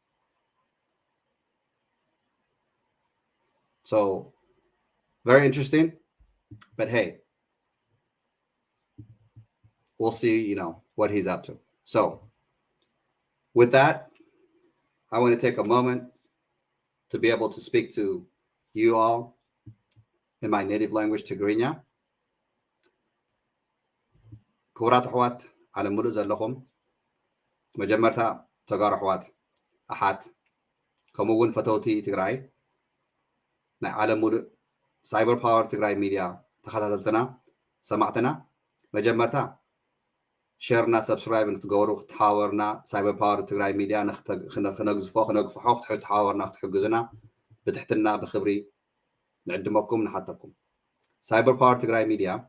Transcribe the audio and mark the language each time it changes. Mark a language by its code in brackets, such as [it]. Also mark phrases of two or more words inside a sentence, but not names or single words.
[en] So very interesting, but hey, we'll see, what he's up to. So with that, I want to take a moment to be able to speak to you all in my native language, Tigrinya. [ti] ክቡራት ኣሕዋት ዓለም ሙሉእ ዘለኹም መጀመርታ ተጋሩ ኣሕዋት ኣሓት ከምኡ እውን ፈተውቲ ትግራይ ናይ ዓለም ሙሉእ ሳይበር ፓወር ትግራይ ሚድያ ተኸታተልትና ሰማዕትና መጀመርታ ሼርና ሰብስክራይብ እንትገበሩ ክትሓወርና ሳይበር ፓወር ትግራይ ሚድያ ክነግዝፎ ክነግፍሖ ክትሓወርና ክትሕግዙና ብትሕትና ብክብሪ ንዕድመኩም ንሓተኩም ሳይበር ፓወር ትግራይ ሚድያ